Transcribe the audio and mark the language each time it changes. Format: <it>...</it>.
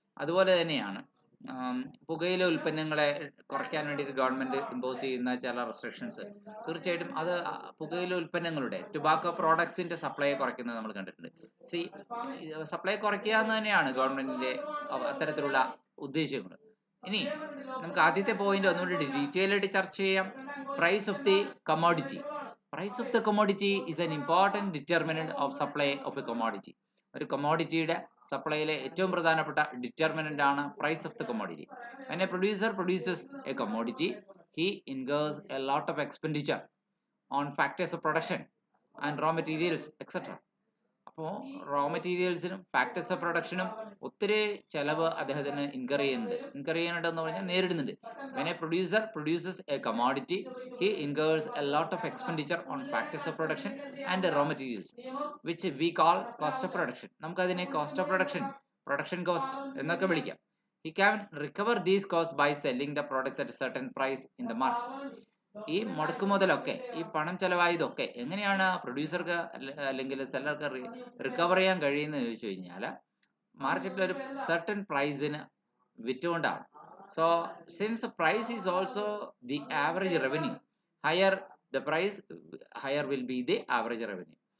<ml>അതുപോലെ തന്നെയാണ് പുകയില ഉൽപ്പന്നങ്ങളെ കുറയ്ക്കാൻ വേണ്ടിയിട്ട് ഗവൺമെന്റ് ഇമ്പോസ് ചെയ്യുന്ന ചില റെസ്ട്രിക്ഷൻസ്, തീർച്ചയായിട്ടും അത് പുകയില ഉൽപ്പന്നങ്ങളുടെ ടുബാക്കോ പ്രോഡക്ട്സിന്റെ സപ്ലൈ കുറയ്ക്കുന്നത് നമ്മൾ കണ്ടിട്ടുണ്ട്. സപ്ലൈ കുറയ്ക്കുക എന്ന് തന്നെയാണ് ഗവൺമെന്റിന്റെ അത്തരത്തിലുള്ള ഉദ്ദേശങ്ങൾ. ഇനി നമുക്ക് ആദ്യത്തെ പോയിന്റ് ഒന്നുകൂടി ഡീറ്റെയിൽ ആയിട്ട് ചർച്ച ചെയ്യാം.</ml> <en>Price of the commodity. Price of the commodity is an important determinant of supply of a commodity.</en> <ml>ഒരു കമോഡിറ്റിയുടെ സപ്ലൈയിലെ ഏറ്റവും പ്രധാനപ്പെട്ട ഡിറ്റർമിനന്റ് ആണ് price of the commodity.</ml> <en>When a producer produces a commodity, he incurs a lot of expenditure on factors of production and raw materials, etc.</en> <ml>അപ്പോൾ raw മെറ്റീരിയൽസിനും factors of പ്രൊഡക്ഷനും ഒത്തിരി ചെലവ് അദ്ദേഹത്തിന് incur ചെയ്യുന്നുണ്ടെന്ന് പറഞ്ഞാൽ നേരിടുന്നുണ്ട്.</ml> <en>When a producer produces a commodity, he incurs a lot of expenditure on factors of production and raw materials, which we call cost of production.</en> <ml>നമുക്കതിനെ cost of production cost എന്നൊക്കെ വിളിക്കാം.</ml> <en>He can recover these costs by selling the products at a certain price in the market.</en> <ml>ഈ മുടക്കുമുതലൊക്കെ, ഈ പണം ചെലവായതൊക്കെ എങ്ങനെയാണ് പ്രൊഡ്യൂസർക്ക് അല്ലെങ്കിൽ സെല്ലർക്ക് recover ചെയ്യാൻ കഴിയുന്നത് ചോദിച്ചു കഴിഞ്ഞാൽ മാർക്കറ്റിൽ ഒരു സർട്ടൻ പ്രൈസിന് വിറ്റുകൊണ്ടാണ്.</ml> <en>So since price is also the average revenue, higher the price, higher will be the average revenue.</en>